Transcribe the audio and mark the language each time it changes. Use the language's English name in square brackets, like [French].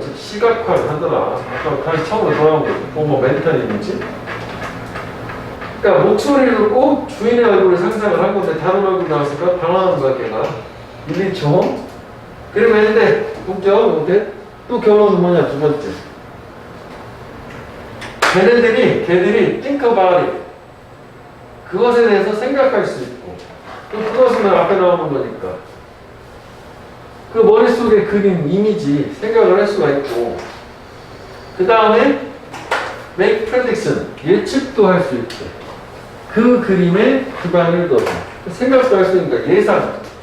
[Korean] 즉 시각화를 하더라. 아까 다시 처음으로 돌아온 거죠. 뭐 멘탈 이미지. 그러니까 목소리를 듣고 주인의 얼굴을 상상을 한 건데 다른 얼굴 나왔으니까 당황한 거야 걔가. 1, 2초. 그리고 했는데 동점. 또 결론은 뭐냐, 두 번째. 걔들이 [English] think about it. [Korean] 그것에 대해서 생각할 수 있고, 또 그것은 앞에 나오는 거니까. 그 머릿속에 그림, 이미지, 생각을 할 수가 있고, 그 다음에 [English] make prediction, [Korean] 예측도 할 수 있고, 그 그림에 기반을 둬서 생각도 할 수 있으니까 예상.